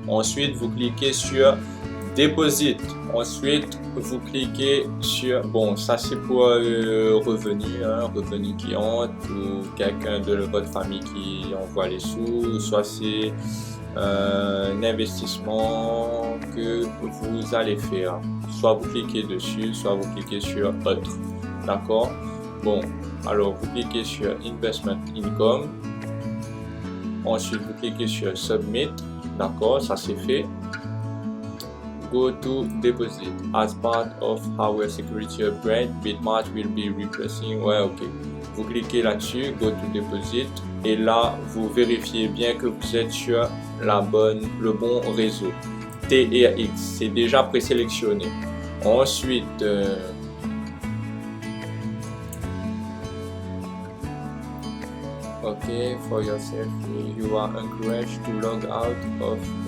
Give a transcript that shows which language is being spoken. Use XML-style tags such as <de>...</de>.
<fr>Ensuite vous cliquez sur Deposit, ensuite vous cliquez sur, bon ça c'est pour revenu qui entre, ou quelqu'un de votre famille qui envoie les sous, soit c'est un investissement que vous allez faire, soit vous cliquez dessus, soit vous cliquez sur autre, d'accord. Bon, alors vous cliquez sur Investment Income, ensuite vous cliquez sur Submit, d'accord, ça c'est fait.</fr> <en>Go to Deposit. As part of our security upgrade, Bitmart will be replacing.</en> <fr>Ouais, ok. Vous cliquez là-dessus, Go to Deposit, et là vous vérifiez bien que vous êtes sur le bon réseau. TRX, c'est déjà présélectionné.</fr> <en>Ensuite, ok, for yourself, you are encouraged to log out of.</en>